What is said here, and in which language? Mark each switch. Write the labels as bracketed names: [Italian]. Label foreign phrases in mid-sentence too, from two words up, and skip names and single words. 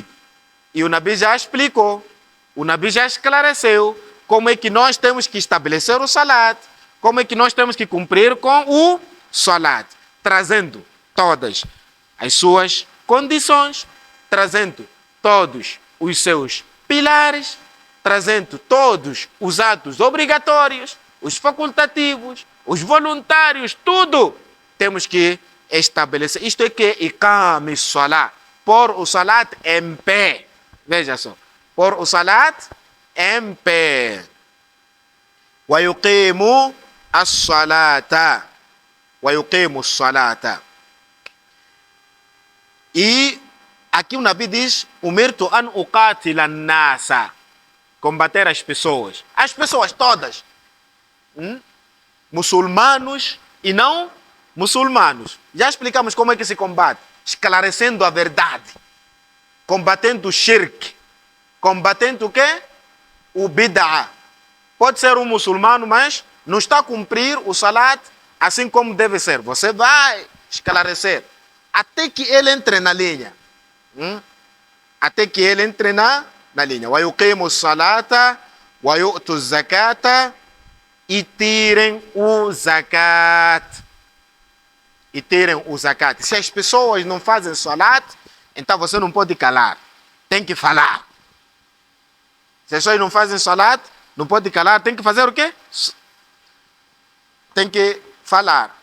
[Portuguese] E o Nabi já explicou, o Nabi já esclareceu como é que nós temos que estabelecer o salat, como é que nós temos que cumprir com o salat, trazendo todas as suas condições, trazendo todos os seus pilares, trazendo todos os atos obrigatórios, os facultativos, os voluntários, tudo temos que estabelecer. Isto é que [Arabic] إقام الصلاة, [Portuguese] pôr o salat em pé. Veja só, pôr o salat em pé. [Arabic] ويقيموا الصلاة. ويقيموا الصلاة. [Portuguese] E aqui o Nabi diz: [Arabic] أمرت أن أقاتل الناس, [Portuguese] combater as pessoas. As pessoas todas. Muçulmanos e não muçulmanos. Já explicamos como é que se combate. Esclarecendo a verdade. Combatendo o shirk. Combatendo o quê? O bid'a. Pode ser um muçulmano, mas não está a cumprir o salat assim como deve ser. Você vai esclarecer. Até que ele entre na linha. Até que ele entre na linha. [Arabic] ويقيموا الصلاة ويؤتوا الزكاة. [Portuguese] E tirem o zakat. E tirem o zakat. Se as pessoas não fazem salat, então você não pode calar. Tem que falar. Se as pessoas não fazem salat, não pode calar. Tem que fazer o quê? Tem que falar.